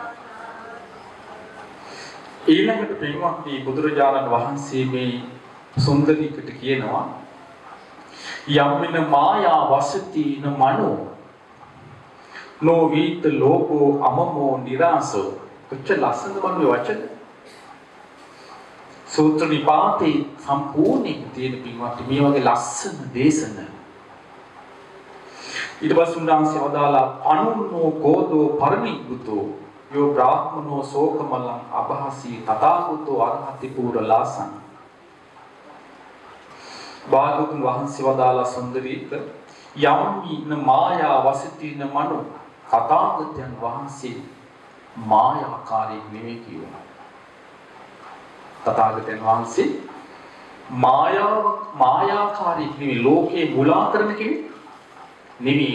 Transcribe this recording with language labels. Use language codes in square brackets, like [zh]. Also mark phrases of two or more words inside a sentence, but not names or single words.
[si] ඊළඟට පින්වත්නි බුදුරජාණන් වහන්සේ මේ සුන්දරීකට කියනවා [pi] යම්මින මායා වසතින මනෝ නොවීත ලෝකෝ අමමෝ නිරාසෝ. [si] කොච්චර ලස්සනද මේ වචන. සූත්‍ර නිපාතේ සම්පූර්ණයෙන් තියෙන පින්වත්නි මේ වගේ ලස්සන දේශන. ඊට පස්සේ උන්වහන්සේ වදාලා [pi] අනුන්නෝ කෝදෝ පරිනිබ්බුතෝ යෝ බ්‍රාහ්මනෝ සෝකමලං අභාසී තථාගතෝ අරහති පුරලාසං. [si] භාගතුන් වහන්සේ වදාලා සුන්දරීක [pi] යම්මින මායා වසතින මනෝ [si] තථාගතයන් වහන්සේ මායාකාරී නෙවෙයි කියනවා. තථාගතයන් වහන්සේ මායාකාරී නෙවෙයි ලෝකේ මුලා කරන කෙනෙක් නෙවෙයි.